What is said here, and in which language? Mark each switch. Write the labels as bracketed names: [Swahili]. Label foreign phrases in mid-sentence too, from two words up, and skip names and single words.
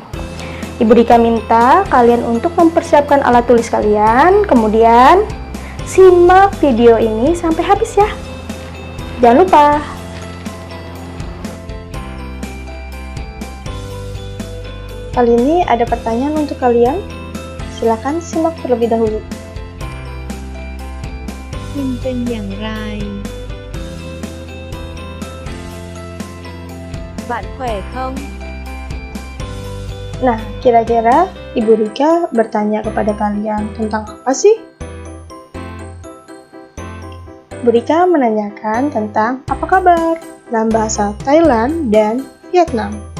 [Indonesian] Ibu Rika minta kalian untuk mempersiapkan alat tulis kalian, kemudian simak video ini sampai habis ya. Jangan lupa. Kali ini ada pertanyaan untuk kalian. Silakan simak terlebih dahulu. [Thai] คุณเป็นอย่างไร [Vietnamese] Bạn khỏe không? [Indonesian] Nah, kira-kira Ibu Rika bertanya kepada kalian tentang apa sih? Ibu Rika menanyakan tentang apa kabar dalam bahasa Thailand dan Vietnam.